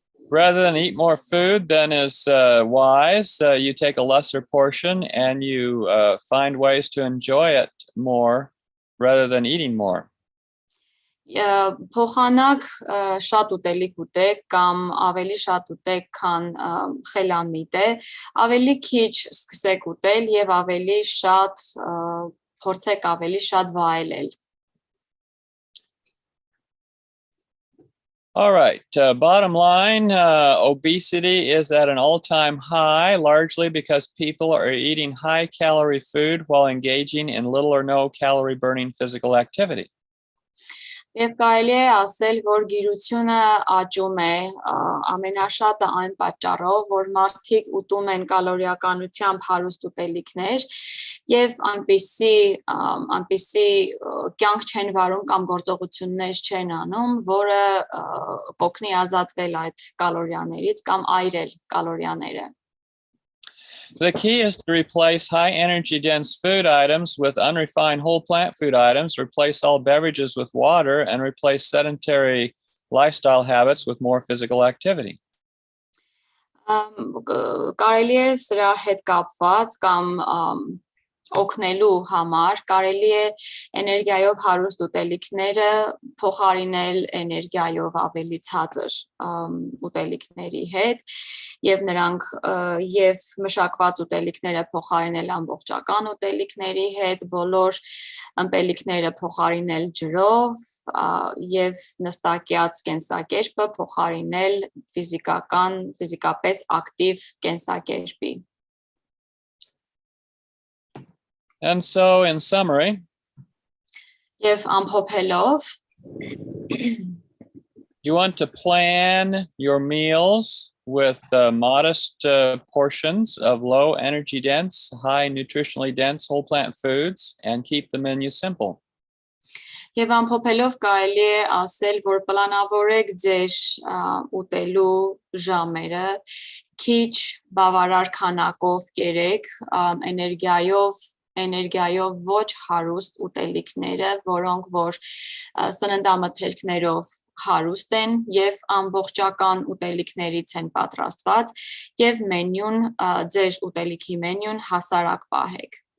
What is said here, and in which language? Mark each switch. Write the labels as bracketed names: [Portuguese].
[English] Rather than eat more food than is wise, you take a lesser portion and you find ways to enjoy it more rather than eating more. [Armenian] Փոխանակ շատ ուտելիք ուտեք կամ ավելի շատ ուտեք, քան խելամիտ է, ավելի քիչ սկսեք ուտել եւ ավելի շատ փորձեք ավելի շատ վայելել։ [English] All right, bottom line, obesity is at an all-time high, largely because people are eating high-calorie food while engaging in little or no calorie-burning physical activity. [Armenian] Եվ կարելի է ասել, որ գիրությունը աճում է ամենաշատը այն պատճառով, որ մարդիկ ուտում են կալորիականությամբ հարուստ ուտելիքներ եւ այնպիսի կյանք չեն վարում կամ գործողություններ չեն անում, որը կօգնի ազատվել այդ կալորիաներից կամ այրել կալորիաները։ [English] The key is to replace high energy dense food items with unrefined whole plant food items, replace all beverages with water, and replace sedentary lifestyle habits with more physical activity. [Armenian] Կարելի է սրա հետ կապված կամ օգնելու համար կարելի է էներգիայով հարուստ ուտելիքները փոխարինել էներգիայով ավելի ցածր ուտելիքների հետ եւ նրանք եւ մշակված ուտելիքները փոխարինել ամբողջական ուտելիքների հետ, բոլոր ըմպելիքները փոխարինել ջրով եւ նստակյաց կենսակերպը փոխարինել ֆիզիկապես ակտիվ կենսակերպի։ [English] And so, in summary, [Armenian] Եվ ամփոփելով, [English] you want to plan your meals with modest portions of low energy dense, high nutritionally dense whole plant foods and keep the menu simple. [Armenian] Եվ ամփոփելով կարելի է ասել, որ պլանավորեք ձեր ուտելու ժամերը, քիչ բավարար քանակով կերեք, էներգիայով ոչ հարուստ ուտելիքները, որոնք որ սննդամթերքներով հարուստ են եւ ամբողջական ուտելիքներից են պատրաստված եւ մենյուն ձեր ուտելիքի մենյուն հասարակ պահեք։